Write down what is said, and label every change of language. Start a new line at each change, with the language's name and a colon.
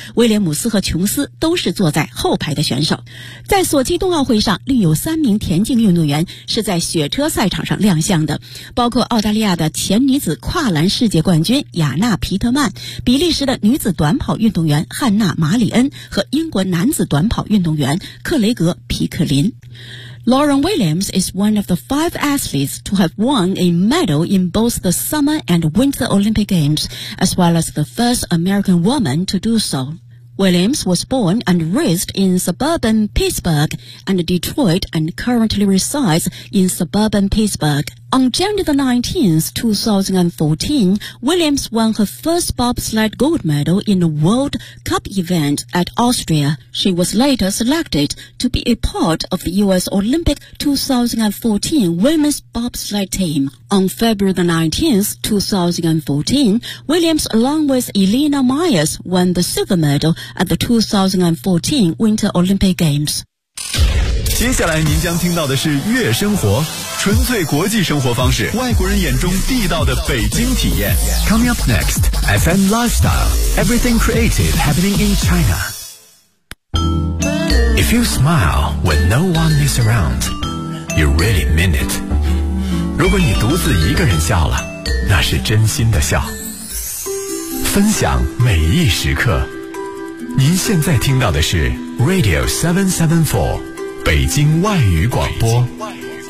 Chinese: 威廉姆斯和琼斯都是坐在后排的选手。在索契冬奥会上，另有三名田径运动员是在雪车赛场上亮相的，包括澳大利亚的前女子跨栏世界冠军雅娜·皮特曼、比利时的女子短跑运动员汉娜·马里恩和英国男子短跑运动员克雷格·皮克林。
English: Lauren Williams is one of the 5 athletes to have won a medal in both the Summer and Winter Olympic Games, as well as the first American woman to do so. Williams was born and raised in suburban Pittsburgh and Detroit and currently resides in suburban Pittsburgh. On January 19, 2014, Williams won her first bobsled gold medal in the World Cup event at Austria. She was later selected to be a part of the U.S. Olympic 2014 women's bobsled team. On February 19, 2014, Williams along with Elena Myers won the silver medal at the 2014 Winter Olympic Games.
Chinese: 接下来您将听到的是悦生活，纯粹国际生活方式，外国人眼中地道的北京体验。
English: Coming up next, FM Lifestyle, Everything Creative Happening in China. If you smile when no one is around, you really mean it.
Chinese: 如果你独自一个人笑了，那是真心的笑。分享每一时刻，您现在听到的是 Radio 774北京外语广播。北京外语广播。